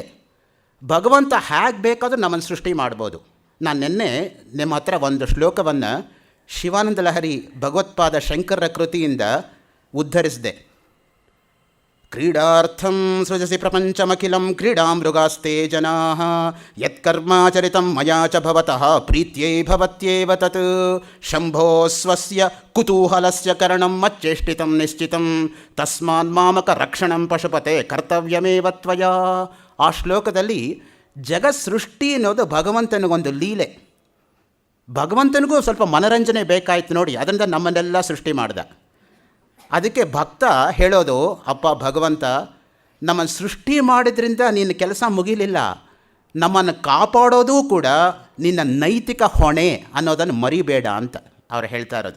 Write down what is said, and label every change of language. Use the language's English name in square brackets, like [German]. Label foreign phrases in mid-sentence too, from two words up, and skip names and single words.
[Kannada] ಭಗವಂತ ಹೇಗೆ ಬೇಕಾದರೂ ನಮ್ಮನ್ನು ಸೃಷ್ಟಿ ಮಾಡ್ಬೋದು. ನಾನು ನಿನ್ನೆ ನಿಮ್ಮ ಹತ್ರ ಒಂದು ಶ್ಲೋಕವನ್ನು ಶಿವಾನಂದ ಲಹರಿ ಭಗವತ್ಪಾದ ಶಂಕರರ ಕೃತಿಯಿಂದ ಉದ್ಧರಿಸಿದೆ. [Sanskrit] ಕ್ರೀಡಾರ್ಥಂ ಸೃಜಸಿ ಪ್ರಪಂಚಮಖಿಲಂ ಕ್ರೀಡಾಮೃಗಾಸ್ತೆ ಜನಾಃ ಯತ್ಕರ್ಮಾಚರಿತಂ ಮಯಾ ಚ ಭವತಃ ಪ್ರೀತ್ಯೈ ಭವತ್ಯೇವ ತತ್ ಶಂಭೋ ಸ್ವಸ್ಯ ಕುತೂಹಲಸ್ಯ ಕರಣಂ ಮಚ್ಚೇಷ್ಟಿತಂ ನಿಶ್ಚಿತಂ ತಸ್ಮಾನ್ ಮಾಮಕ ರಕ್ಷಣಂ ಪಶುಪತೆ ಕರ್ತವ್ಯಮೇವ ತ್ವಯಾ. [Kannada] ಆ ಶ್ಲೋಕದಲ್ಲಿ ಜಗತ್ ಸೃಷ್ಟಿ ಅನ್ನೋದು ಭಗವಂತನಿಗೊಂದು ಲೀಲೆ. ಭಗವಂತನಿಗೂ ಸ್ವಲ್ಪ ಮನರಂಜನೆ ಬೇಕಾಯ್ತು ನೋಡಿ, ಅದರಿಂದ ನಮ್ಮನ್ನೆಲ್ಲ ಸೃಷ್ಟಿ ಮಾಡ್ದ. ಅದಕ್ಕೆ ಭಕ್ತ ಹೇಳೋದು, ಅಪ್ಪ ಭಗವಂತ, ನಮ್ಮನ್ನು ಸೃಷ್ಟಿ ಮಾಡಿದ್ರಿಂದ ನಿನ್ನ ಕೆಲಸ ಮುಗಿಲಿಲ್ಲ, ನಮ್ಮನ್ನು ಕಾಪಾಡೋದು ಕೂಡ ನಿನ್ನ ನೈತಿಕ ಹೊಣೆ ಅನ್ನೋದನ್ನು ಮರಿಬೇಡ ಅಂತ ಅವ್ರು ಹೇಳ್ತಾ ಇರೋದು.